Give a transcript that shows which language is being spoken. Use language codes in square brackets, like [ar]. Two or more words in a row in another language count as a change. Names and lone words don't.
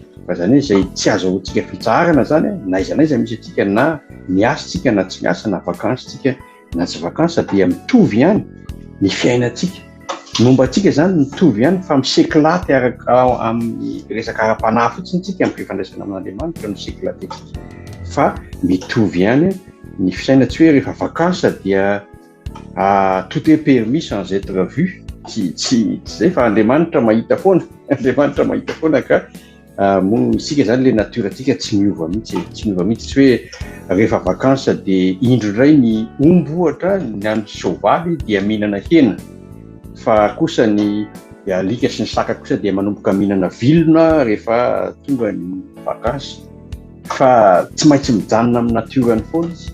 [mg] fa zany hoe izay tsy azo aotsika fitsarana zany naizanaiza misy atsika na miasatsika na tsy miasa na vakansytsika na tsy vakansa dia mitovy ihany ny fiainantsika momba atsika zany mitovy ihany fa miseklaty amin'ny resaka ara-panahy fotsiny tsika amin'ny fifandraisana amin'Andriamanitra miseklaty fa mitovy ihany ny fisaina tsy hoe rehefa vakansa dia [fr] tout est permis sans être vu [mg] tsy zay fa Andriamanitra mahita foana ka mo isika zany le naturatsika tsy miova mihitsy tsy hoe rehefa vakansa dia indro indray ny omby ohatra ny andro soavaly dia mihinana hena fa kosa ny alika sy ny saka kosa dia manomboka mihinana vilona rehefa tonga ny vakansa fa tsy maintsy mijanona amin'ny naturany foana izy